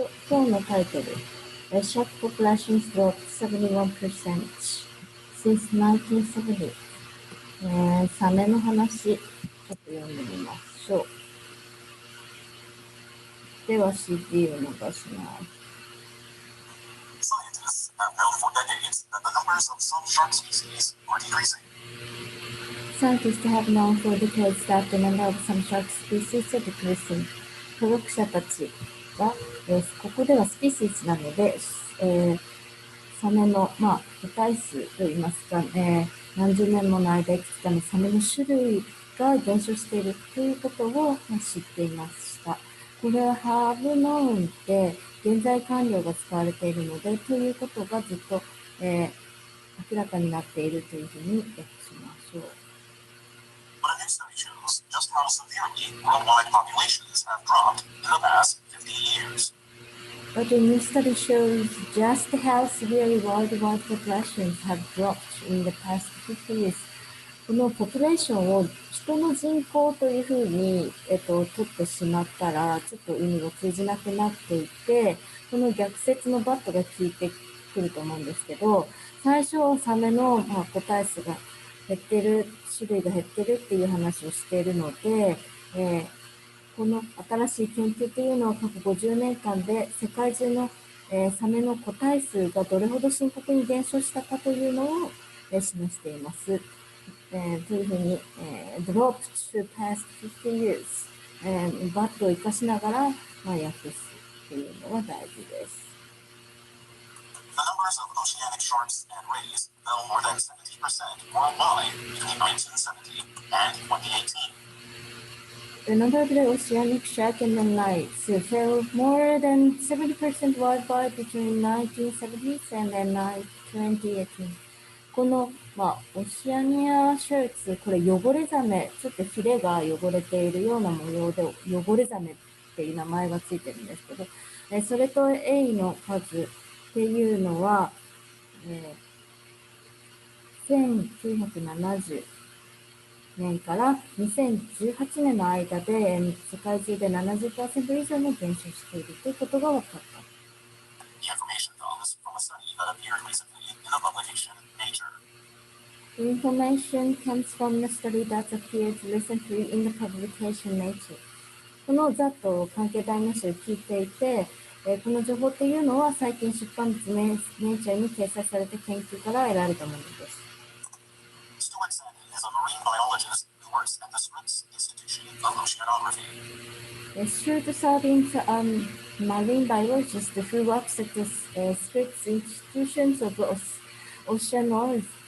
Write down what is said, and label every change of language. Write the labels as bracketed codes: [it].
[ja] 今日のタイトル、 [en] Shark populations dropped 71% since 1970。 [ja] サメの話、ちょっと読んでみましょう。では CD を流します。 [en] Scientists have known for decades that the numbers of some shark species are decreasing. Scientists have known for decades that the number of some shark species are decreasing. [ja] 科学者たちは、ここではスピシーズなので、サメの、個体数といいますか、何十年もの間生きてきたサメの種類が減少しているということを知っていました。これは [en] have known [ja] で現在完了が使われているので、ということがずっと、明らかになっているというふうに訳しましょう。 [en] But a new study shows just how severely worldwide populations have dropped in the past 50 years. But a new study shows just how severely worldwide populations have dropped in the past 50 years. [ja] このポピュレーションを人の人口というふうに、取ってしまったら、ちょっと意味が通じなくなっていて、この逆説のバットが効いてくると思うんですけど、最初サメの、個体数が減ってる、種類が減ってるっていう話をしているので、この新しい研究というのは過去50年間で世界中の、サメの個体数がどれほど深刻に減少したかというのを、示しています。というふうに、 [en] dropped to past 50 years、 [ja] バットを生かしながら、訳すというのが大事です。 [en] The numbers of oceanic sharks and rays fell more than 70% worldwide between 1970 and 2018. The number of the oceanic shark and the rays fell more than 70% worldwide between 1970s and 2018. [ja] この、オシアニアシャークス、これ汚れザメ、ちょっとヒレが汚れているような模様で、汚れザメっていう名前がついてるんですけど、それとエイの数っていうのは、1970年から2018年の間で世界中で 70% 以上も減少しているということが分かった。 [en] The information comes from a study that appeared recently in the publication Nature. The information comes from the study that appeared recently in the publication Nature. [ja] このざっと関係代名詞を聞いていて、この情報というのは最近出版物Nature に掲載された研究から得られたものです。 [en] Stuart Sandin is a marine biologist who works at the Scripps Institution of Oceanography. Stuart Sandin is a marine biologist who works at the Scripps Institution of Oceanography.